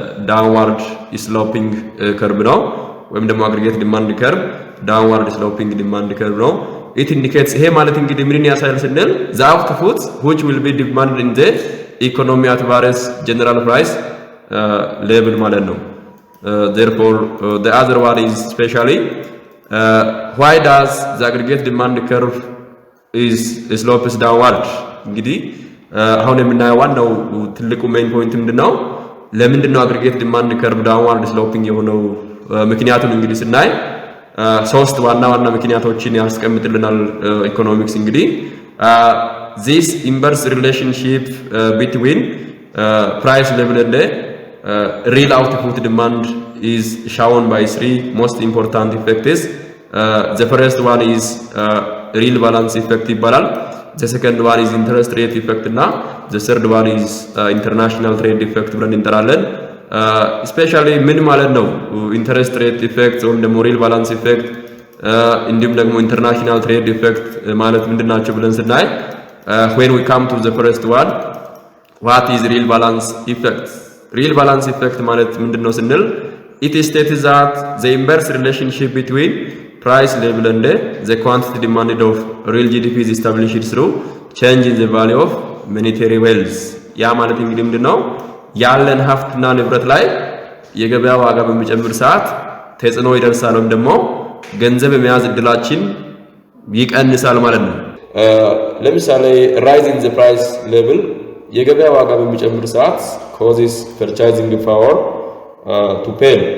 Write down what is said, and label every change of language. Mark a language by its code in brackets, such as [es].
[en] downward sloping curve [am] ነው ወይም ደግሞ [en] aggregate demand curve downward sloping demand curve ነው። it indicates [am] ይሄ ማለት እንግዲህ ምንን ያሳያል ስንል [en] the output which will be demanded in the economy at various general price level [am] ማለት ነው። [en] therefore the other one is especially why does the aggregate demand curve is slopes downward? [am] እንግዲህ አሁን የምናየው ዋናው ትልቁ ሜን ፖይንት ምንድነው ለምንድነው aggregate demand curve downward sloping የሆነው ምክንያቱን እንግዲህ ስናይ ሶስት ዋና ምክንያቶችን ያስቀምጥልናል ኢኮኖሚክስ። እንግዲህ [en] this inverse relationship between price level and real output demand is shown by 3 most important effects. The first one is real balance effect [am] ይባላል። [en] The second one is interest rate effect [am] እና [en] the third one is international trade effect [am] ብለን እንጠራለን። [en] especially [am] ምን ማለት ነው [en] interest rate effect [am] ወይም ደግሞ [en] real balance effect [am] እንዲሁም ደግሞ [en] international trade effect [am] ማለት ምንድናቸው ብለን ስናይ [en] when we come to the first one, what is real balance effect? Real balance effect [am] ማለት ምንድነው ስንል [en] it states that the inverse relationship between price level and the quantity demanded of real GDP is established through change in the value of monetary wealth. [am] ያ ማለት እንግዲህ ምንድነው ያለን ሀብትና ንብረት ላይ የገበያ ዋጋ በሚጨምር ሰዓት ተጽዕኖ ይደርሳል ወይም ደግሞ ገንዘብ የመያዝ እድላችን ይቀንሳል ማለት ነው። ለምሳሌ [en] rise in the price level [am] የገበያ ዋጋ በሚጨምር ሰዓት [en] causes purchasing power to pay.